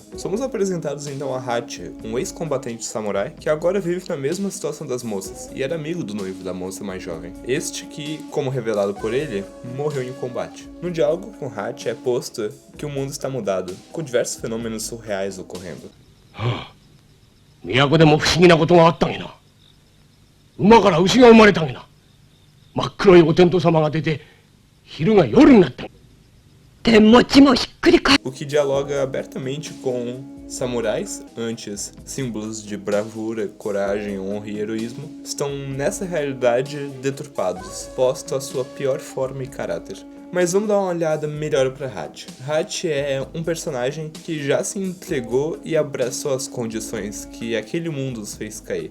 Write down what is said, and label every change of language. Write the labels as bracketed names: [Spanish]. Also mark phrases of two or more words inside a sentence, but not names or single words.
[Portuguese] Somos apresentados então a Hachi, um ex-combatente samurai que agora vive na mesma situação das moças e era amigo do noivo da moça mais jovem. Este que, como revelado por ele, morreu em combate. No diálogo com Hachi é posto que o mundo está mudado, com diversos fenômenos surreais ocorrendo. [Japanese] 都でも不思議なことがあったげな。馬から牛が生まれたげな。真っ黒いお天道様が出て昼が夜になった。 [Portuguese] O que dialoga abertamente com samurais, antes símbolos de bravura, coragem, honra e heroísmo, estão nessa realidade deturpados, posto à sua pior forma e caráter. Mas vamos dar uma olhada melhor pra Hachi. Hachi é um personagem que já se entregou e abraçou as condições que aquele mundo os fez cair.